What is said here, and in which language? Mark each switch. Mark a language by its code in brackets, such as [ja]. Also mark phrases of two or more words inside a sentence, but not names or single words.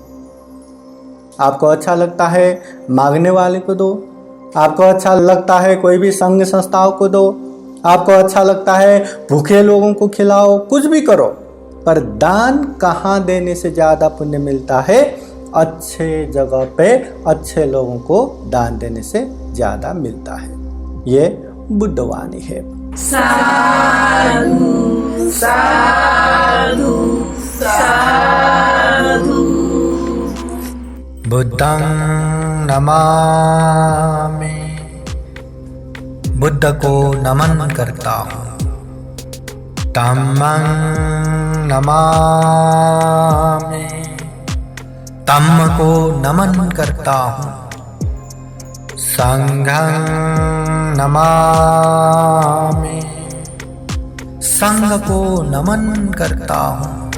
[hi] आपको अच्छा लगता है मांगने वाले को दो, आपको अच्छा लगता है कोई भी संघ संस्थाओं को दो, आपको अच्छा लगता है भूखे लोगों को खिलाओ, कुछ भी करो, पर दान कहाँ देने से ज़्यादा पुण्य मिलता है? अच्छे जगह पे अच्छे लोगों को दान देने से ज्यादा मिलता है। ये बुद्धवाणी है। [pi] साधु साधु साधु। बुद्धं नमामि, [hi] बुद्ध को नमन करता हूँ। [pi] धम्मं नमामि, [hi] धम्म को नमन करता हूँ। [pi] संघं नमामि, [hi] संघ को नमन करता हूँ।